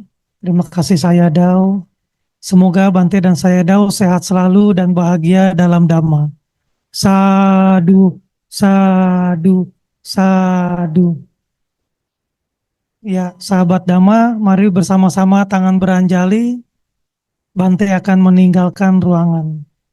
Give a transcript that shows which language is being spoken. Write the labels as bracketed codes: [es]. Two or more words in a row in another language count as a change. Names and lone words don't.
[id] Terima kasih Sayadaw. Semoga Bante dan Sayadaw sehat selalu dan bahagia dalam Dhamma. [pi] Sadu, sadu, sadu. [id] Ya, sahabat Dhamma, mari bersama-sama tangan beranjali. Bante akan meninggalkan ruangan.